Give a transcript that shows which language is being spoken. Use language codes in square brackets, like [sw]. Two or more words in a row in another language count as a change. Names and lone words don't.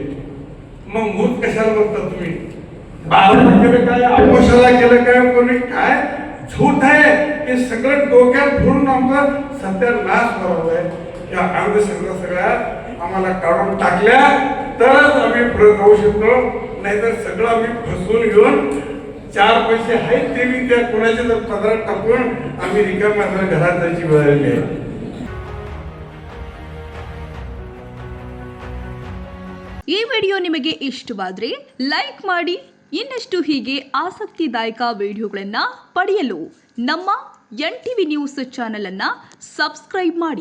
[mr] मग मूर्त कशाला बघता तुम्ही? 12 केलं काय, अवशाला केलं काय, कोणी काय झूठ आहे हे सगळं डोक्यात भरून आमचा सत्यानाश व्हावा आहे. या अंधश्रद्धा सगळ्या आम्हाला काढून टाकल्या तरच आम्ही पुढे जाऊ शकतो, नाहीतर सगळं आम्ही फसवून घेऊन 4 पैसे आहेत ते मी त्या कोणाच्या जर पदरात टाकून आम्ही रिकाम्या घरात जायची वेळ आली आहे. [kn] ಈ ವಿಡಿಯೋ ನಿಮಗೆ ಇಷ್ಟವಾದರೆ ಲೈಕ್ ಮಾಡಿ. ಇನ್ನಷ್ಟು ಹೀಗೆ ಆಸಕ್ತಿದಾಯಕ ವಿಡಿಯೋಗಳನ್ನು ಪಡೆಯಲು ನಮ್ಮ NTV [en] news channel [kn] ಅನ್ನು ಸಬ್ಸ್ಕ್ರೈಬ್ ಮಾಡಿ.